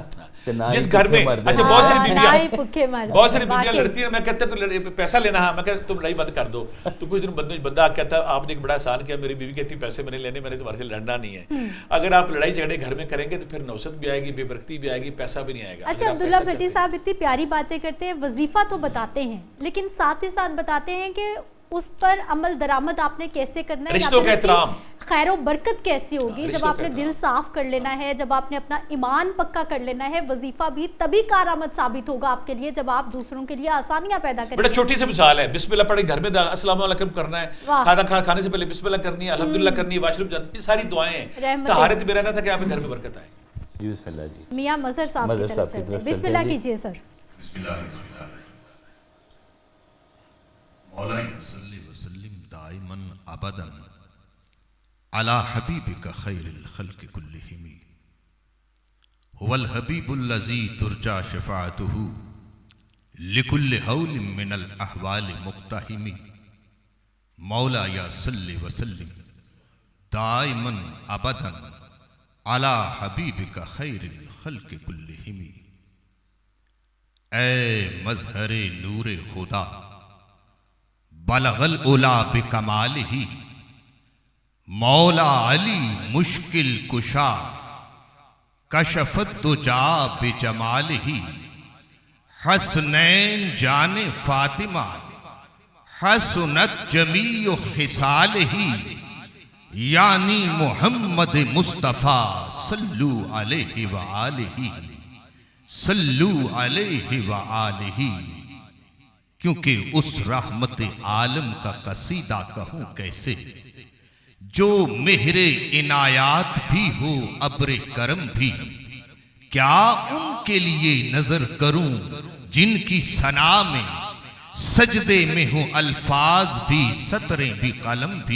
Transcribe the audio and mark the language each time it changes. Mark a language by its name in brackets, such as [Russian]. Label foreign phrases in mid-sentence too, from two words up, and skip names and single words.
[Urdu] جس گھر میں اچھا بہت ساری بیویاں لڑتی ہیں، میں کہتا ہوں پیسہ لینا ہے، میں کہتا تم لڑائی بند کر دو. تو کچھ دن بندہ کہتا ہے آپ نے ایک بڑا احسان کیا، میری بیوی کہتی پیسے میں نے لینے، میں نے تمہارے سے لڑنا نہیں ہے. اگر آپ لڑائی جھگڑے گھر میں کریں گے تو پھر نوست بھی آئے گی، بے برکتی بھی آئے گی، پیسہ بھی نہیں آئے گا. اچھا عبداللہ بھٹی صاحب اتنی پیاری باتیں کرتے ہیں، وظیفہ تو بتاتے ہیں لیکن ساتھ ہی ساتھ بتاتے ہیں کہ اس پر عمل درآمد آپ نے کیسے کرنا ہے, رشتوں کا احترام, خیر برکت کیسی ہوگی جب آپ نے دل صاف کر لینا ہے، جب آپ نے اپنا ایمان پکا کر لینا ہے. وظیفہ بھی تبھی کارآمد ثابت ہوگا آپ کے لیے جب آپ دوسروں کے لیے آسانیاں پیدا کریں گے. بڑا چھوٹی سی مثال ہے، بسم اللہ پڑھے گھر میں [Arabic] السلام علیکم [Urdu] کرنا ہے، کھانے سے پہلے بسم اللہ کرنی ہے، الحمد للہ کرنی ہے، واش روم جاتے، یہ ساری دعائیں ہیں. طہارت میں رہنا تھا کہ آپ کے گھر میں برکت آئے. جی بسم اللہ جی. میاں مظہر صاحب کی طرف چلتے ہیں، بسم اللہ کیجیے سر. [Arabic] مولاي صل وسلم دائما أبدا على حبيبك خير الخلق كلهم هو الحبيب الذي ترجى شفاعته لكل هول من الأهوال مقتحم. مولاي يا صل وسلم دائما أبدا على حبيبك خير الخلق كلهم. [Urdu] اے مظہر نور خدا [Arabic] بلغ العلى بكماله [Urdu] مولا علی مشکل کشا [Arabic] كشف الدجى بجماله. [Urdu] حسنین جان فاطمہ [Arabic] حسنت جميع خصاله [Urdu] یعنی محمد مصطفیٰ [Arabic] صلوا عليه وآله صلوا عليه وآله. [Urdu] کیونکہ اس رحمت عالم کا قصیدہ کہوں کیسے جو مہر عنایات بھی ہو ابر کرم بھی. کیا ان کے لیے نذر کروں جن کی ثنا میں سجدے میں ہو الفاظ بھی سطریں بھی قلم بھی.